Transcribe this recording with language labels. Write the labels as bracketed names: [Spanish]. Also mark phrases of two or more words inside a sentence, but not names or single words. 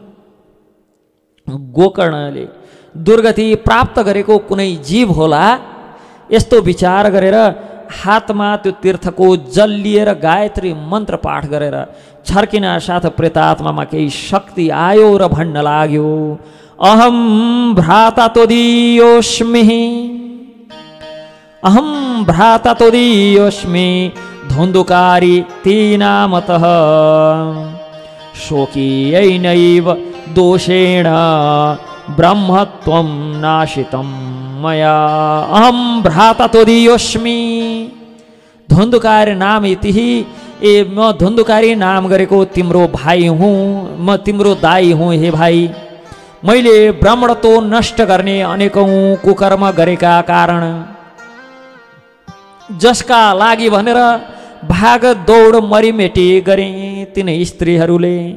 [Nepali] गोकर्णले दुर्गति प्राप्त गरेको कुनै जीव होला यस्तो विचार गरेर हातमा त्यो तीर्थको जल लिएर गायत्री मन्त्र पाठ गरेर छर्किन साथ प्रेतात्मामा केही शक्ति आयो र भन्न लाग्यो, [Sanskrit] अहम भ्राता तोदीयोस्मि, अहम भ्राता तोदीयोस्मि धुन्धुकारी तीनामतः, शोकीयैनैव दोषेण ब्रह्मत्वं नाशितं मया, अहम भ्राता तोदीयोस्मि। धुन्धुकारी नाम इति, [Nepali] म धुन्धुकारी नाम गरेको तिम्रो भाइ हुँ, म तिम्रो दाइ हुँ। हे भाइ, मैले ब्राह्मणत्व नष्ट गर्ने अनेकौं कुकर्म गरेका कारण, जसका लागि भनेर भाग दौड मरिमेटी गरे तिनै स्त्रीहरूले